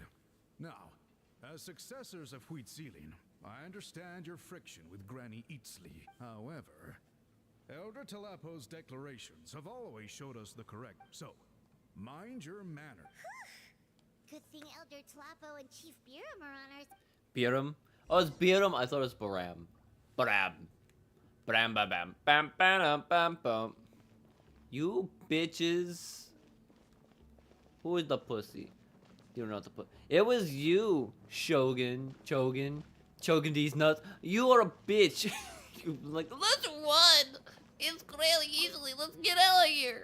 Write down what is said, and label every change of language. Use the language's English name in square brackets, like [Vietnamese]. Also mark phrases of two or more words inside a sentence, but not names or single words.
[English] Now, as successors of Huitzilin, I understand your friction with Granny Eatsley. However, Elder Tlapo's declarations have always showed us the correct. So, mind your manners. Good thing Elder Tlapo and Chief Biram are on our... Biram? Oh, it's Biram. I thought it was Baram. Baram. Bam bam bam bam bam bam bam. You bitches. Who is the pussy? You don't know what to put. It was you, Shogun. Chogun these nuts. You are a bitch. You like, let's run. It's really easily. Let's get out of here.